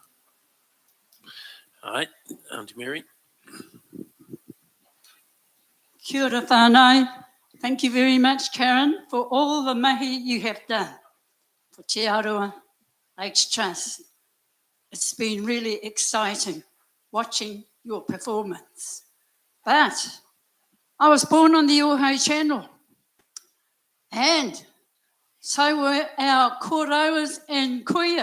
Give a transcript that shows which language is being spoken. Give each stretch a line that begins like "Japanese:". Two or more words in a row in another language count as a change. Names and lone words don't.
English: All right, Auntie Mary.
Māori: Kia ora whānau.
English: Thank you very much, Karen, for all the mahi you have done for Te Arawa Lakes Trust. It's been really exciting watching your performance. But I was born on the Ōhau Channel, and so were our kōrauas and kuia.